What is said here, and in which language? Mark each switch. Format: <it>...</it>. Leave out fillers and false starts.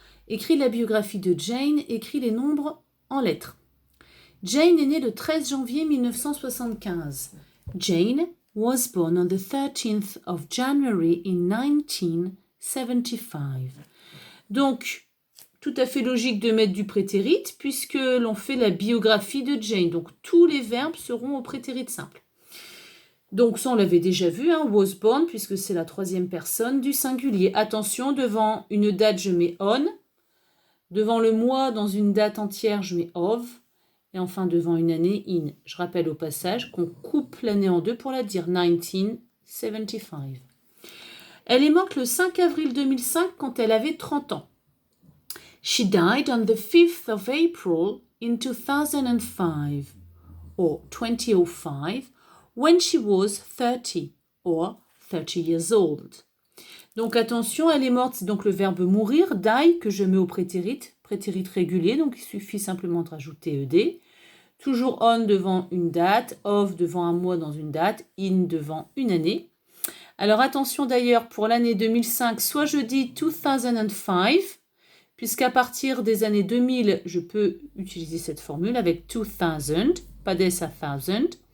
<fr>Écris la biographie de Jane, écris les nombres en lettres. Jane est née le 13 janvier 1975.</fr> <en>Jane was born on the 13th of January in 1975.</en> <fr>Donc, tout à fait logique de mettre du prétérit puisque l'on fait la biographie de Jane. Donc, tous les verbes seront au prétérit simple. Donc, ça, on l'avait déjà vu,</fr> <en>was born,</en> <fr>puisque c'est la troisième personne du singulier. Attention, devant une date, je mets on. Devant le mois, dans une date entière, je mets of. Et enfin, devant une année, in. Je rappelle au passage qu'on coupe l'année en deux pour la dire 1975. Elle est morte le 5 avril 2005 quand elle avait 30 ans.</fr> <en>She died on the 5th of April in 2005, or 2005, when she was 30, or 30 years old.</en> <fr>Donc attention, elle est morte, c'est donc le verbe mourir, die, que je mets au prétérit régulier, donc il suffit simplement de rajouter ed. Toujours on devant une date, of devant un mois dans une date, in devant une année. Alors attention d'ailleurs, pour l'année 2005, soit je dis 2005, puisqu'à partir des années 2000, je peux utiliser cette formule avec 2000, pas des à 1000.</fr>